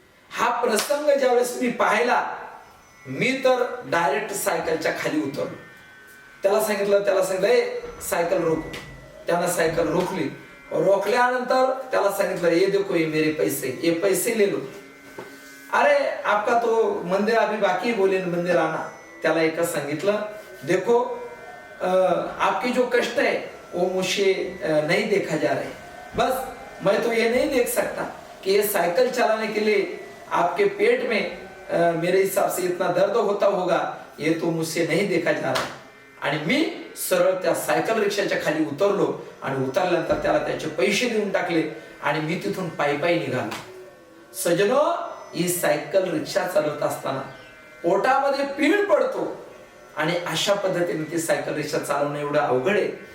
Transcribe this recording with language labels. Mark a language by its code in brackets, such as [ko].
[mr] हा प्रसंग ज्यावेळेस मी पाहिला, मी तर डायरेक्ट सायकलच्या खाली उतरलो. त्याला सांगितलं [hi] ए सायकल रोको. [mr] त्यानं सायकल रोखली. रोकल्यानंतर त्याला सांगितलं, [hi] ये देखो ये मेरे पैसे, ये पैसे ले लो. अरे आपका तो मंदिर अभी बाकी, बोले मंदिर आना. [mr] त्याला एकच सांगितलं, [hi] देखो आपकी जो कष्ट है वो मुझे नहीं देखा जा रहा है, बस मैं तो ये नहीं देख सकता कि ये साइकिल चलाने के लिए आपके पेट में मेरे हिसाब से इतना दर्द होता होगा, ये तो मुझसे नहीं देखा जा रहा. [mr] आणि मी सरळ त्या सायकल रिक्षाच्या खाली उतरलो आणि उतरल्यानंतर त्याला त्याचे पैसे देऊन टाकले आणि मी तिथून पायी पायी निघालो. सजनो, ही सायकल रिक्षा चालवत असताना पोटामध्ये पीळ पडतो आणि अशा पद्धतीने ती सायकल रिक्षा चालवणं एवढं अवघड आहे.